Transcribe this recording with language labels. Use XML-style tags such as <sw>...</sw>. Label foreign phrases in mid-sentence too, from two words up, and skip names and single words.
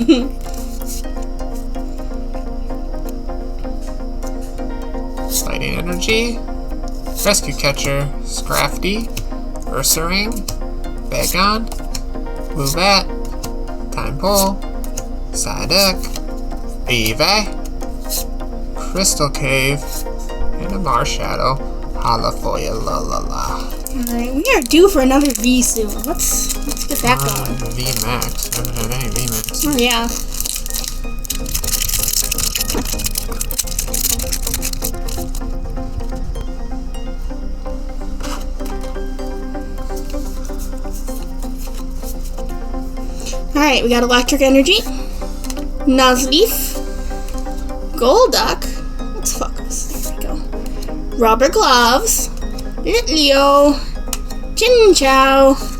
<en>Fighting Energy, Rescue Catcher, Scrafty, Ursaring, Bagon, Woobat, Time Pull, Psyduck, Eevee, Crystal Cave, and a Marshadow. Holla for ya, la la la. Alright, we are due for another V soon. Let's get that going. VMAX. I haven't had any VMAX. Oh yeah. Alright, we got Electric Energy, Nuzleaf, Golduck, let's focus, there we go, Rubber Gloves, Litleo, Chinchou,</en>